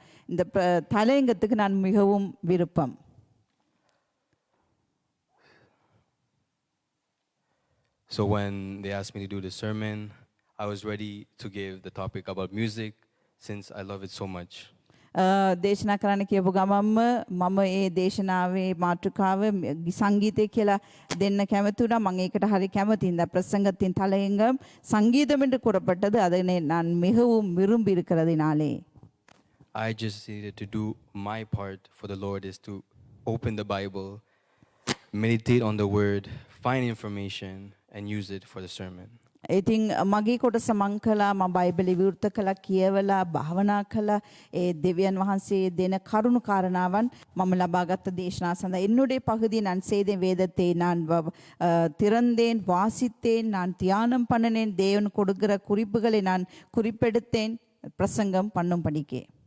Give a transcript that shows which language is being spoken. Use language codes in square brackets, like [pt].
[ta] இந்த தலையங்கத்துக்கு நான் மிகவும் விருப்பம். [en] So when they asked me to do the sermon, I was ready to give the topic about music since I love it so much. [si] දේශනා කරන්න කියපු ගමන්ම මම ඒ දේශනාවේ මාතෘකාව සංගීතය කියලා දෙන්න කැමතුණා. මම ඒකට හරි කැමතියි. [ta] இந்த பிரசங்கத்தின் தலையங்கம் சங்கீதம் என்று கூறப்பட்டது. அதை நான் மிகவும் விரும்பி இருக்கிறதினாலே [en] I just needed to do my part for the Lord is to open the Bible, meditate on the word, find information and use it for the sermon. [si] ඉතින් මගේ කොටස මං කළා. මම බයිබලෙ විවෘත කළා කියවලා භාවනා කළා. ඒ දෙවියන් වහන්සේ දෙන කරුණු කාරණාවන් මම ලබාගත් දේශනා සඳහා [ta] என்னுடைய பகுதி நான் செய்த வேதத்தை நான் திறந்தேன் வாசித்தேன் நான் தியானம் பண்ணினேன் தேவன் கொடுக்கிற குறிப்புகளை நான் குறிப்பெடுத்தேன் பிரசங்கம் பண்ணும்படிக்கே.